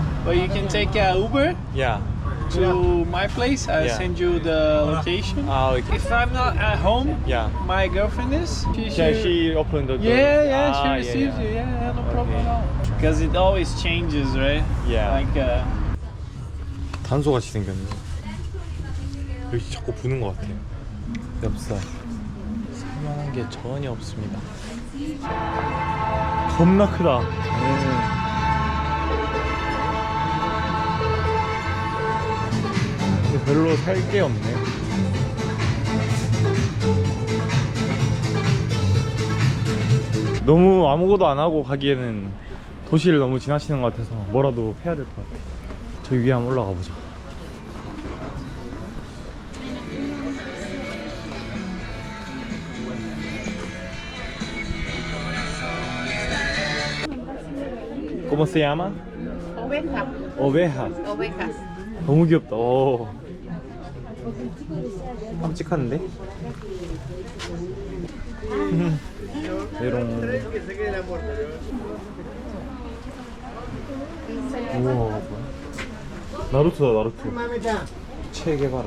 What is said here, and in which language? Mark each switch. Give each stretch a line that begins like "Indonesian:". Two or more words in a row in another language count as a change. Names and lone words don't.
English: but you can take Uber Yeah. to my place. I'll Yeah. send you the location. Okay. If I'm not at home, Yeah. my girlfriend is. Yeah, she opened the door. Yeah, Ah, she receives yeah. you. Yeah, no problem Okay. at all. Because it always changes, right? Yeah. Like,
Korean: 단소같이 생겼네. 여기 자꾸 부는 것 같아요. 엽서. 살만한 게 전혀 없습니다. 겁나 크다. 근데 별로 살 게 없네. 너무 아무것도 안 하고 가기에는 도시를 너무 지나치는 것 같아서 뭐라도 해야 될 것 같아. 저 위에 한번 올라가 보자.
Spanish: ¿Cómo se llama? Oveja. Ovejas. Ovejas.
Korean: 너무 귀엽다. 오. 깜찍한데? 메롱. 우와, 뭐야? 나루토다, 나루토. 체게바라.